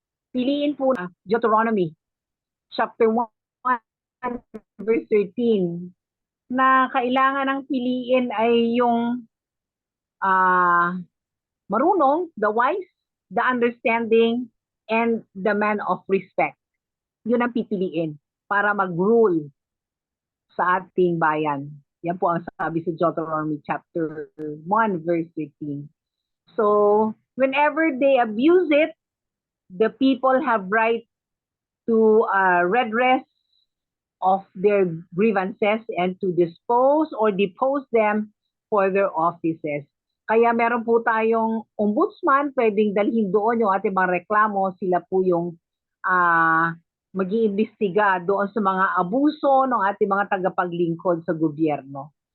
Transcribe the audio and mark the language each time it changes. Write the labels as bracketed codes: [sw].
[tl] Piliin po na Deuteronomy chapter 1 verse 13 na kailangan ng piliin ay yung marunong, [en] the wise, the understanding, and the man of respect. [tl] Yun ang pipiliin para mag-rule sa ating bayan. Yan po ang sabi sa Deuteronomy chapter 1 verse 13. [en] So, whenever they abuse it, the people have right to redress of their grievances and to dispose or depose them for their offices. [tl] Kaya meron po tayong ombudsman, pwedeng dalhin doon yung ating mga reklamo, sila po yung mag-iimbestiga doon sa mga abuso ng ating mga tagapaglingkod sa gobyerno.